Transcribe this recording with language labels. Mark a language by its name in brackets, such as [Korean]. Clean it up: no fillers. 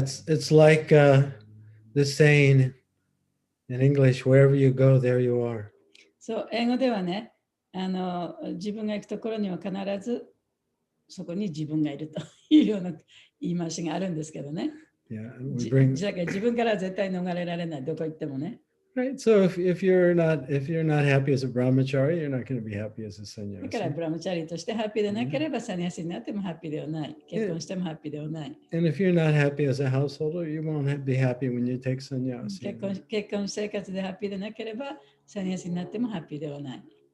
[English] It's like the saying in English, wherever you go, there you are. [Japanese] そう、英語ではね、自分が行くところには必ずそこに自分がいるというような言い回しがあるんですけどね。 [English] Yeah, [Japanese] 自分から絶対逃れられない、どこ行ってもね。 [English] Right. So if you're not happy as a brahmachari, you're not going to be happy as a [Japanese] だから [English] sannyasi. [Japanese] ブラムチャリとしてハッピーでなければ、サニアシになってもハッピーではない。結婚してもハッピーではない。 [English] And if you're not happy as a householder, you won't be happy when you take sannyasi. [Japanese] 結婚生活でハッピーでなければ、サニアシになってもハッピーではない。